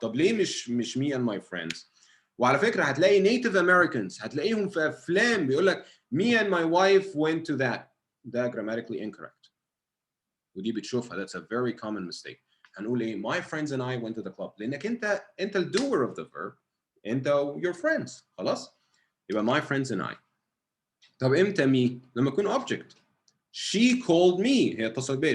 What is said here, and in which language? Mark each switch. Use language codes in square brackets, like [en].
[ar] طب ليه مش [en] me and my friends؟ [ar] وعلى فكرة هتلاقي native Americans هتلاقيهم في أفلام بيقول لك [en] me and my wife went to that. [ar] ده grammatically incorrect. ودي بتشوفها. [en] That's a very common mistake. [ar] هنقول ايه [en] my friends and I went to the club. [ar] لأنك أنت ال [en] doer of the verb. أنت your friends. [ar] خلاص؟ يبقى [en] my friends and I. [ar] طب امتى me؟ لما يكون object. [en] She called me. [ar] هي اتصلت بيا.